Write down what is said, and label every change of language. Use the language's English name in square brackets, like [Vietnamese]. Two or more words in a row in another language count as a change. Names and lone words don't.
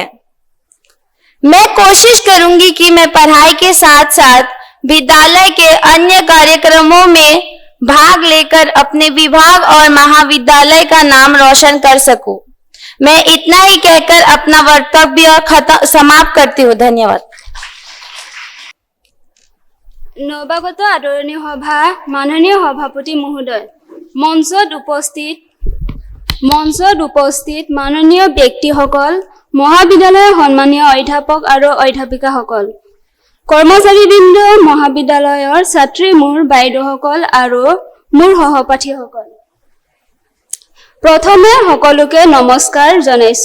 [Hindi] मैं कोशिश करूंगी कि मैं पढ़ाई के साथ साथ विद्यालय के अन्य कार्यक्रमों में भाग लेकर अपने विभाग और महाविद्यालय का नाम रोशन कर सकूं। मैं इतना ही कहकर अपना वक्तव्य समाप्त करती हूँ। धन्यवाद। [Assamese] নৱাগত আদৰণী সভা, মাননীয় সভাপতি মহোদয়, মঞ্চত উপস্থিত মাননীয় ব্যক্তিসকল, মহাবিদ্যালয়ৰ সন্মানীয় অধ্যাপক আৰু অধ্যাপিকাসকল, কৰ্মচাৰীবৃন্দ, মহাবিদ্যালয়ৰ ছাত্ৰী মোৰ বাইদেউসকল আৰু মোৰ সহপাঠীসকল, প্ৰথমে সকলোকে নমস্কাৰ জনাইছো।